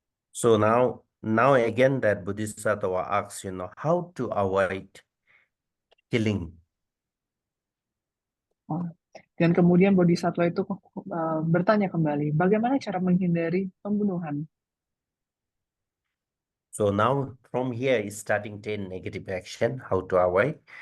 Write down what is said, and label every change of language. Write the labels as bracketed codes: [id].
[en] So now again that Bodhisattva asks, how to avoid killing. [id] Dan kemudian Bodhisattva itu bertanya kembali, bagaimana cara menghindari pembunuhan? [en] So now from here is starting 10 negative action, how to avoid.